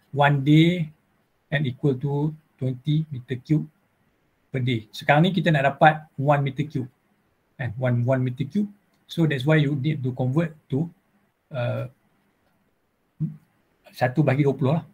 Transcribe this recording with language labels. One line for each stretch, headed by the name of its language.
English: 1 day and equal to 20 meter cube per day.
Malay: Sekarang ni kita nak dapat 1 meter cube. Kan? 1 meter cube.
English: So that's why you need to convert to 1/20 lah.